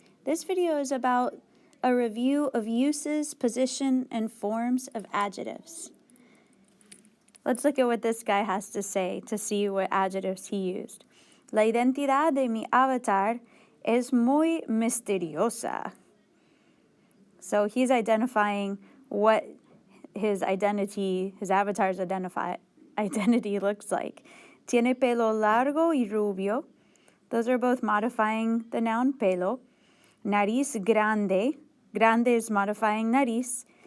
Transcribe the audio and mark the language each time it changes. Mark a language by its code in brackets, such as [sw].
[en] This video is about a review of uses, position, and forms of adjectives. Let's look at what this guy has to say to see what adjectives he used. [es] La identidad de mi avatar es muy misteriosa. [en] So he's identifying what his avatar's identity looks like. [es] Tiene pelo largo y rubio. [en] Those are both modifying the noun pelo. [es] Nariz grande. [en] Grande is modifying nariz.